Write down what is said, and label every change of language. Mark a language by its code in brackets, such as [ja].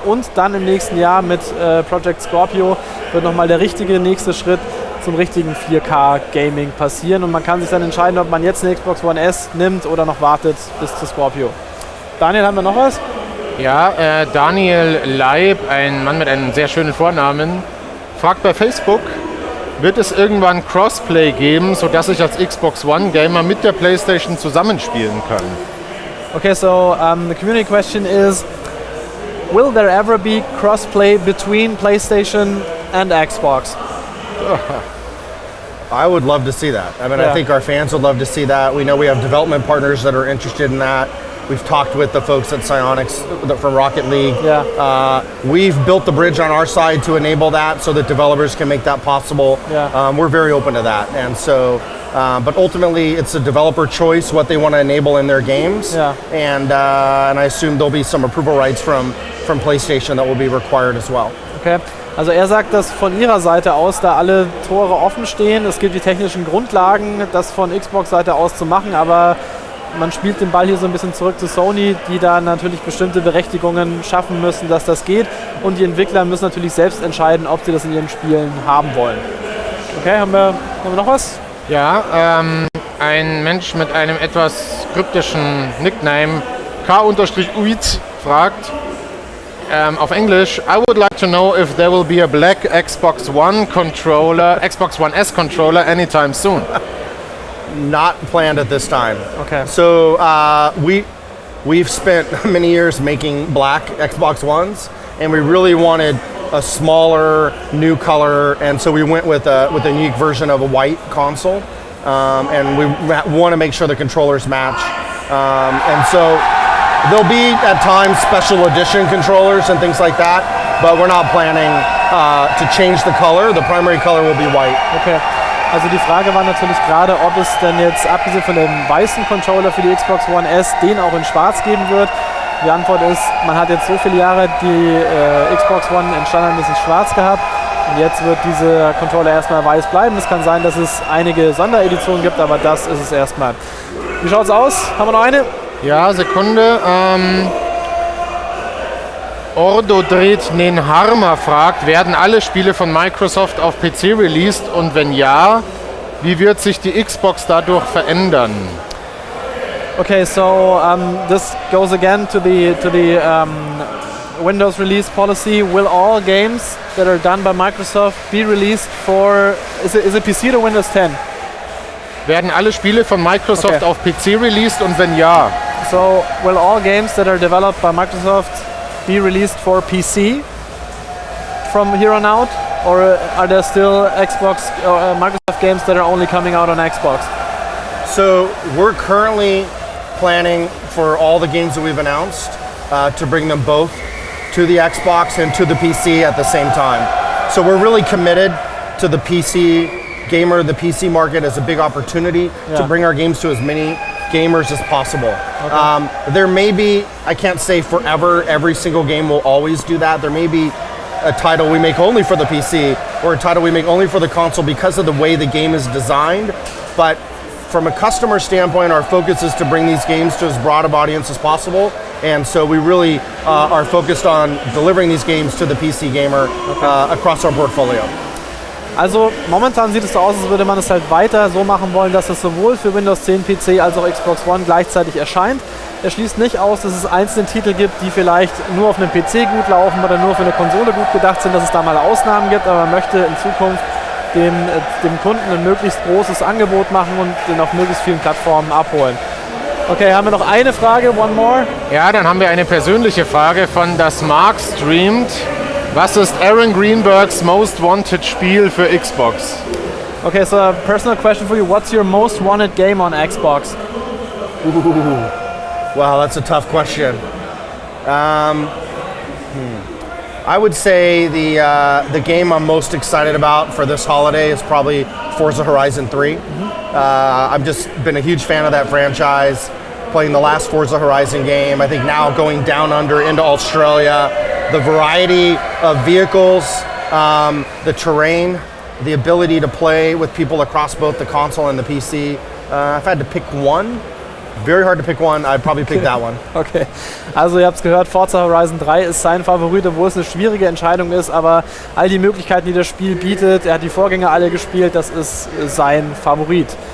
[de] Und dann im nächsten Jahr mit Project Scorpio wird nochmal der richtige nächste Schritt zum richtigen 4K-Gaming passieren. Und man kann sich dann entscheiden, ob man jetzt eine Xbox One S nimmt oder noch wartet bis zu Scorpio. Daniel, haben wir noch was? Ja, Daniel Leib, ein Mann mit einem sehr schönen Vornamen, fragt bei Facebook, wird es irgendwann Crossplay geben, sodass ich als Xbox One Gamer mit der PlayStation zusammenspielen kann? [en] Okay, so the community question is, will there ever be crossplay between PlayStation and Xbox? I would love to see that. I mean, I think our fans would love to see that. We know we have development partners that are interested in that. We've talked with the folks at Psyonix from Rocket League. We've built the bridge on our side to enable that so that developers can make that possible. We're very open to that. And so, but ultimately it's a developer choice what they want to enable in their games. And I assume there'll be some approval rights from PlayStation that will be required as well. Okay. [de] Also er sagt, dass von ihrer Seite aus da alle Tore offen stehen. Es gibt die technischen Grundlagen, das von Xbox-Seite aus zu machen, aber man spielt den Ball hier so ein bisschen zurück zu Sony, die da natürlich bestimmte Berechtigungen schaffen müssen, dass das geht. Und die Entwickler müssen natürlich selbst entscheiden, ob sie das in ihren Spielen haben wollen. Okay, haben wir noch was? Ja, ein Mensch mit einem etwas kryptischen Nickname, K-Uit, fragt auf Englisch, [en] I would like to know if there will be a black Xbox One S controller anytime soon. Not planned at this time. Okay. So we've spent many years making black Xbox Ones, and we really wanted a smaller, new color, and so we went with a unique version of a white console, and we want to make sure the controllers match. And so there'll be at times special edition controllers and things like that, but we're not planning to change the color. The primary color will be white. Okay. [de] Also die Frage war natürlich gerade, ob es denn jetzt, abgesehen von dem weißen Controller für die Xbox One S, den auch in schwarz geben wird. Die Antwort ist, man hat jetzt so viele Jahre die Xbox One in standardmäßig schwarz gehabt und jetzt wird dieser Controller erstmal weiß bleiben. Es kann sein, dass es einige Sondereditionen gibt, aber das ist es erstmal. Wie schaut's aus? Haben wir noch eine? Ja, Sekunde. Ordo dreht Nenharma fragt, werden alle Spiele von Microsoft auf PC released und wenn ja, wie wird sich die Xbox dadurch verändern? [en] Okay, so this goes again to the Windows release policy. Will all games that are done by Microsoft be released for, is it PC or Windows 10? [de] Werden alle Spiele von Microsoft auf PC released und wenn ja? [en] So, will all games that are developed by Microsoft be released for PC from here on out, or are there still Xbox or Microsoft games that are only coming out on Xbox? So we're currently planning for all the games that we've announced to bring them both to the Xbox and to the PC at the same time. So we're really committed to the PC gamer. The PC market is a big opportunity to bring our games to as many gamers as possible. There may be, I can't say forever, every single game will always do that. There may be a title we make only for the PC or a title we make only for the console because of the way the game is designed. But from a customer standpoint, our focus is to bring these games to as broad of audience as possible. And so we really are focused on delivering these games to the PC gamer across our portfolio. [de] Also momentan sieht es so aus, als würde man es halt weiter so machen wollen, dass es sowohl für Windows 10 PC als auch Xbox One gleichzeitig erscheint. Er schließt nicht aus, dass es einzelne Titel gibt, die vielleicht nur auf einem PC gut laufen oder nur für eine Konsole gut gedacht sind, dass es da mal Ausnahmen gibt, aber man möchte in Zukunft dem Kunden ein möglichst großes Angebot machen und den auf möglichst vielen Plattformen abholen. Okay, haben wir noch eine Frage? [en] One more? [de] Ja, dann haben wir eine persönliche Frage von Das Mark streamt. Was ist Aaron Greenbergs Most Wanted Spiel für Xbox? [en] Okay, so a personal question for you. What's your most wanted game on Xbox? Wow, that's a tough question. I would say the game I'm most excited about for this holiday is probably Forza Horizon 3. I've just been a huge fan of that franchise, playing the last Forza Horizon game. I think now going down under into Australia, the variety of vehicles, the terrain, the ability to play with people across both the console and the PC. If I had to pick one, very hard to pick one, I'd probably pick that one. [de] Okay, also ihr habt es gehört, Forza Horizon 3 ist sein Favorit, obwohl es eine schwierige Entscheidung ist, aber all die Möglichkeiten, die das Spiel bietet, er hat die Vorgänger alle gespielt, das ist sein Favorit.